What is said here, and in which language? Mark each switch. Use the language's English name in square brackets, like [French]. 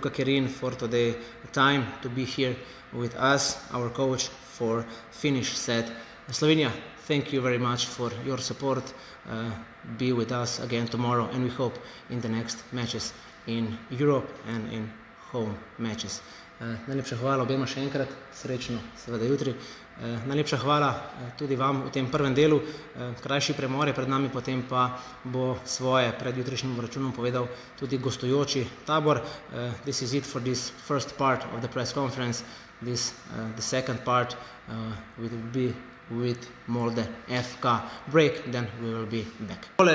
[English] Luka Kerin for today time to be here with us, our coach for Finnish said. Slovenia, thank you very much for your support. Be with us again tomorrow and we hope in the next matches in Europe and in home matches. [Slovenian] Najlepša hvala obema še enkrat, srečno seveda jutri. Najlepša hvala tudi vam v tem prvem delu, krajši premor je pred nami, potem pa bo svoje pred jutrišnjim obračunom povedal tudi gostujoči Tabor. [English] This is it for this first part of the press conference. The second part will be with Molde FK break, then we will be back.